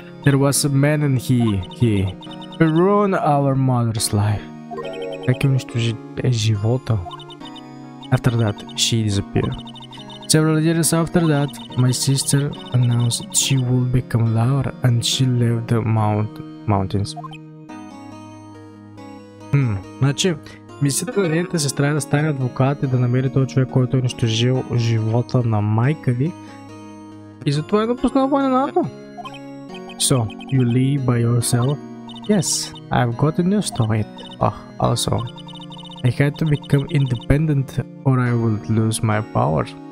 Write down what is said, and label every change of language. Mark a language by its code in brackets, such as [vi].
[en] There was a man and he ruined our mother's life. [bg] Как унищожи живота. [en] After that, she disappeared. Several years after that, my sister announced she would become a lawyer and she left the mountains. [bg] Значи, мисията на нейната сестра е да стане адвокат и да намери този човек, който е унищожил живота на майка ви. И затова е напуснал войната. [en] So, you live by yourself? Yes, I've gotten used to it. Also, I had to become independent or I would lose my powers.